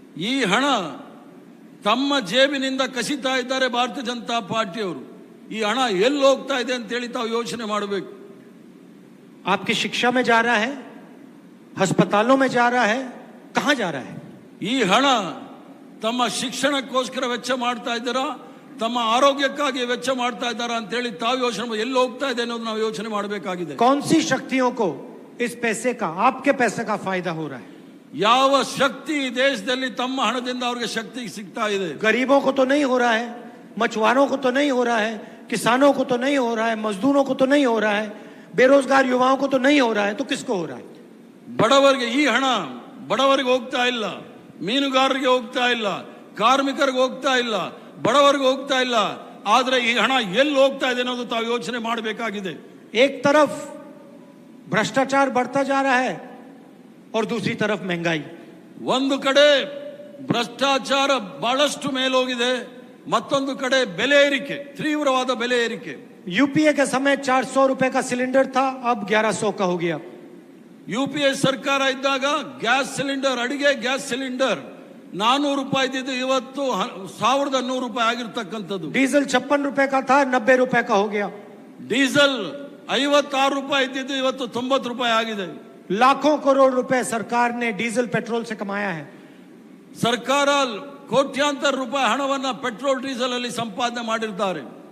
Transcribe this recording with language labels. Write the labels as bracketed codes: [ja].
[kn] ಈ ಹಣ ತಮ್ಮ ಜೇಬಿನಿಂದ ಕಸಿತಾ ಇದ್ದಾರೆ ಭಾರತೀಯ ಜನತಾ ಪಾರ್ಟಿಯವರು। ಈ ಹಣ ಎಲ್ಲಿ ಹೋಗ್ತಾ ಇದೆ ಅಂತ ಹೇಳಿ ತಾವು ಯೋಚನೆ ಮಾಡಬೇಕು। [hi] आपकी शिक्षा में जा रहा है, अस्पतालों में जा रहा है, कहां जा रहा है? [kn] ಈ ಹಣ ತಮ್ಮ ಶಿಕ್ಷಣಕ್ಕೋಸ್ಕರ ವೆಚ್ಚ ಮಾಡ್ತಾ ಇದ್ದಾರಾ, ತಮ್ಮ ಆರೋಗ್ಯಕ್ಕಾಗಿ ವೆಚ್ಚ ಮಾಡ್ತಾ ಇದ್ದಾರಾ ಅಂತ ಹೇಳಿ ತಾವು ಯೋಚನೆ ಎಲ್ಲಿ ಹೋಗ್ತಾ ಇದೆ ಅನ್ನೋದು ನಾವು ಯೋಚನೆ ಮಾಡಬೇಕಾಗಿದೆ. [hi] कौन सी शक्तियों को इस पैसे का, आपके पैसे का फायदा हो रहा है? [kn] ಯಾವ ಶಕ್ತಿ ದೇಶದಲ್ಲಿ ತಮ್ಮ ಹಣದಿಂದ ಅವರಿಗೆ ಶಕ್ತಿ ಸಿಗ್ತಾ ಇದೆ? [hi] गरीबों को तो नहीं हो रहा है, मछुआरों को तो नहीं हो रहा है, किसानों को तो नहीं हो रहा है, मजदूरों को तो नहीं हो रहा है, बेरोजगार युवाओं को तो नहीं हो रहा है, तो किसको हो रहा है? [kn] ಬಡವರಿಗೆ ಈ ಹಣ ಬಡವರಿಗೆ ಹೋಗ್ತಾ ಇಲ್ಲ, ಮೀನುಗಾರರಿಗೆ ಹೋಗ್ತಾ ಇಲ್ಲ, ಕಾರ್ಮಿಕರಿಗೆ ಹೋಗ್ತಾ ಇಲ್ಲ, ಬಡವರಿಗೆ ಹೋಗ್ತಾ ಇಲ್ಲ. ಆದ್ರೆ ಈ ಹಣ ಎಲ್ಲಿ ಹೋಗ್ತಾ ಇದೆ ಅನ್ನೋದು ತಾವು ಯೋಚನೆ ಮಾಡಬೇಕಾಗಿದೆ. [hi] एक तरफ भ्रष्टाचार बढ़ता जा रहा है और दूसरी तरफ महंगाई. [kn] ಒಂದು ಕಡೆ ಭ್ರಷ್ಟಾಚಾರ ಬಹಳಷ್ಟು ಮೇಲೋಗಿದೆ, ಮತ್ತೊಂದು ಕಡೆ ಬೆಲೆ ಏರಿಕೆ, ತೀವ್ರವಾದ ಬೆಲೆ ಏರಿಕೆ. [hi] यूपीए के समय 400 रुपए का सिलेंडर था, अब 1100 का हो गया. [kn] ಯುಪಿಎ ಸರ್ಕಾರ ಇದ್ದಾಗ ಗ್ಯಾಸ್ ಸಿಲಿಂಡರ್, ಅಡಿಗೆ ಗ್ಯಾಸ್ ಸಿಲಿಂಡರ್ 400 ರೂಪಾಯಿ ಇದ್ದಿದ್ದು ಇವತ್ತು 1100 ರೂಪಾಯಿ ಆಗಿರ್ತಕ್ಕಂಥದ್ದು. [hi] डीजल 56 रुपए का था, 90 रुपए का हो गया. [kn] ಡೀಸೆಲ್ 56 ರೂಪಾಯಿ ಇದ್ದಿದ್ದು ಇವತ್ತು 90 ರೂಪಾಯಿ ಆಗಿದೆ. [hi] लाखों करोड़ रुपए सरकार ने डीजल पेट्रोल से कमाया है. [kn] ಸರ್ಕಾರ ಕೋಟ್ಯಾಂತರ ರೂಪಾಯಿ ಹಣವನ್ನ ಪೆಟ್ರೋಲ್ ಡೀಸೆಲ್ ಅಲ್ಲಿ ಸಂಪಾದನೆ ಮಾಡಿದ್ದಾರೆ.